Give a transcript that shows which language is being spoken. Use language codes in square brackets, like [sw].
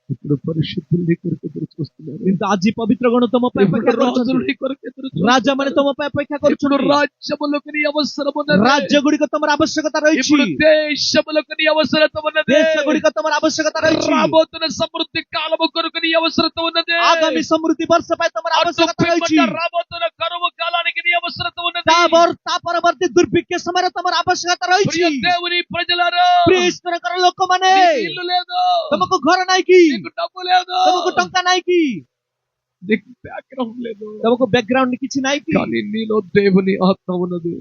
[te] ఇప్పుడు పరిశుద్ధులు నీ కొరకు ఎదురు చూస్తున్నారు. [or] କିନ୍ତୁ ଆଜି ପବିତ୍ର ଗଣ ତମ ପାଇଁ [te] ఇప్పుడు [or] ଅପେକ୍ଷା [te] రాజులు [or] କରୁଛନ୍ତି। [te] నీ కొరకు ఎదురు [or] ରାଜା [te] చూస్తున్నారు. [or] ମାନେ ତମ ପାଇଁ ଅପେକ୍ଷା [te] ఇప్పుడు [or] କରୁଛନ୍ତି। [te] రాజ్యములకు నీ అవసరం ఉన్నది. [or] ରାଜ୍ୟ ଗୁଡିକ ତମର ଆବଶ୍ୟକତା ରହିଛି। [te] ఇప్పుడు దేశములకు నీ అవసరత ఉన్నది. [or] ଦେଶ ଗୁଡିକ ତମର ଆବଶ୍ୟକତା ରହିଛି। [te] రాబోతున్న సమృద్ధి కాలము కొరకు నీ అవసరత ఉన్నది. [or] ଆଗାମୀ ସମୃଦ୍ଧି ବର୍ଷ ପାଇଁ ତମର ଆବଶ୍ୟକତା ରହିଛି। [te] రాబోతున్న కరువు కాలానికి నీ అవసరత ఉన్నది. [or] ତା ପରବର୍ତ୍ତୀ ଦୁର୍ଭିକ୍ଷ ସମୟରେ ତମର ଆବଶ୍ୟକତା ରହିଛି। [te] ప్రియ దేవుని ప్రజలారా, [or] ପ୍ରିୟ ଈଶ୍ୱରଙ୍କର ଲୋକମାନେ, [te] నీకు ఇల్లు లేదు, [or] ତମକୁ ଘର ନାହିଁ କି? [te] నీకు డబ్బు లేదు, [or] ତମକୁ ଟଙ୍କା ନାହିଁ କି? [te] నీకు బ్యాక్గ్రౌండ్ లేదు, [or] ତମକୁ ବ୍ୟାକଗ୍ରାଉଣ୍ଡ କିଛି ନାହିଁ କି? [te] కానీ నీలో దేవుని ఆత్మ ఉన్నది.